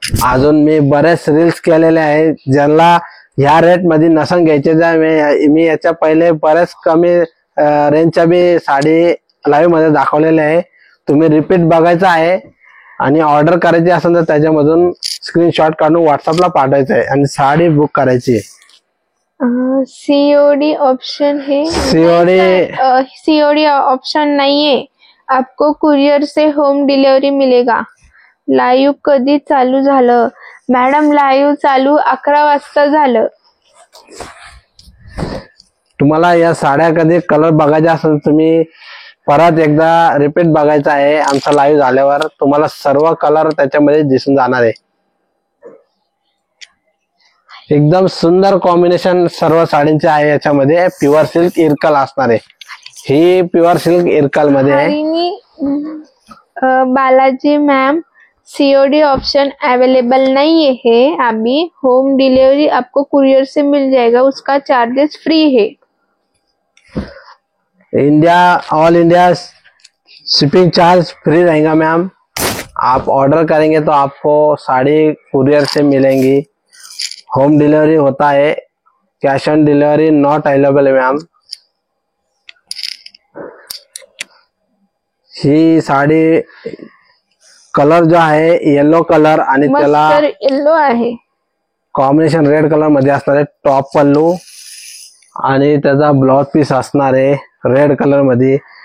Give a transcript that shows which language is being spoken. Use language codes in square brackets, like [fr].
[mr] अजून मी बरेच रील्स केलेले आहे, ज्यांना ह्या रेट मध्ये नसन घ्यायचे मी याच्या पहिले बरेच कमी रेंजच्या बी साडी लाईव्ह मध्ये दाखवलेले आहे. तुम्ही रिपीट बघायचं आहे आणि ऑर्डर करायची असेल तर त्याच्यामधून स्क्रीनशॉट काढून व्हॉट्सअपला पाठवायचं आहे आणि साडी बुक करायची आहे. [hi] सीओडी ऑप्शन है? सीओडी ऑप्शन नहीं है, आपको कुरियर से होम डिलिव्हरी मिलेगा. [mr] लाईव्ह कधी चालू झालं? मॅडम लाईव्ह चालू 11 वाजता झालं. तुम्हाला या साड्या कधी कलर बघायचा असेल तुम्ही परत एकदा रिपीट बघायचा आहे. आमचा लाईव्ह झाल्यावर तुम्हाला सर्व कलर त्याच्यामध्ये दिसून जाणार आहे. एकदम सुंदर कॉम्बिनेशन सर्व साडींचे आहे. याच्यामध्ये प्युअर सिल्क इरकल असणार आहे. ही प्युअर सिल्क इरकल मध्ये आहे. [hi] Balaji ma'am COD option available नहीं है अभी. होम डिलीवरी आपको कुरियर से मिल जाएगा, उसका चार्जेस फ्री है. India all India shipping charge free रहेगा मैम. आप ऑर्डर करेंगे तो आपको साड़ी कुरियर से मिलेंगी. होम डिलीवरी होता है, cash on delivery not available है मैम. [mr] ही साडी कलर जो आहे येलो कलर आणि त्याला येलो आहे, कॉम्बिनेशन रेड कलर मध्ये असणार आहे. टॉप पल्लू आणि त्याचा ब्लाउज पीस असणार आहे रेड कलर मध्ये.